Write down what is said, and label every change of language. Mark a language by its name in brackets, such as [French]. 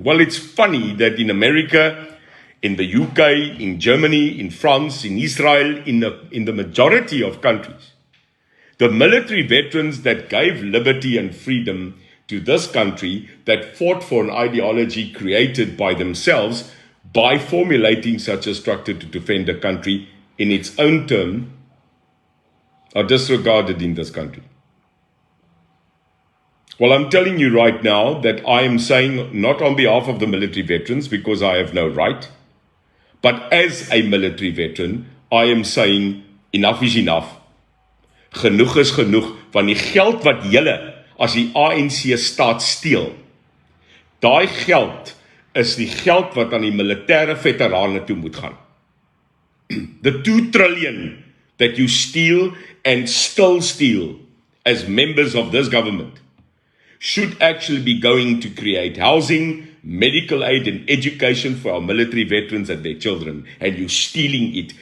[English] Well, it's funny that in America, in the UK, in Germany, in France, in Israel, in the majority of countries, the military veterans that gave liberty and freedom to this country, that fought for an ideology created by themselves by formulating such a structure to defend the country in its own term, are disregarded in this country. Well, I'm telling you right now that I am saying not on behalf of the military veterans because I have no right, but as a military veteran, I am saying enough is enough. [Afrikaans] Genoeg is genoeg, want die geld wat julle as die ANC staat steel, daai geld is die geld wat aan die militêre veterane toe moet gaan. [English] The 2 trillion that you steal and still steal as members of this government should actually be going to create housing, medical aid and education for our military veterans and their children, and you're stealing it.